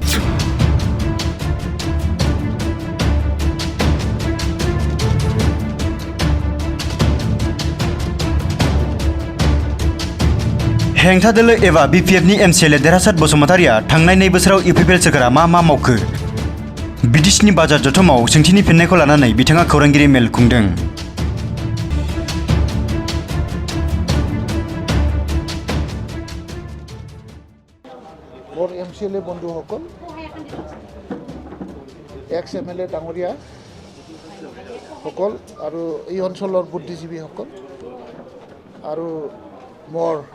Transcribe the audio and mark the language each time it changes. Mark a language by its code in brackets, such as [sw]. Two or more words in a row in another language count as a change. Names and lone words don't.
[brx] हेंथा दोलो एबा BPFनि MCLA देरहासात बसुमतारिया थांनाय 2 बोसोराव UPPL सोरखारा मा मावखो? बिटिसिनि बाजार जथुमाव सोंथिनि फिननायखौ लानानै बिथाङा खौरांगिरि मेल खुंदों। [as] মোৰ MCLA বন্ধুসকল, এক্স MLA ডাঙৰীয়া সকল আৰু এই অঞ্চলৰ বুদ্ধিজীৱীসকল আৰু মোৰ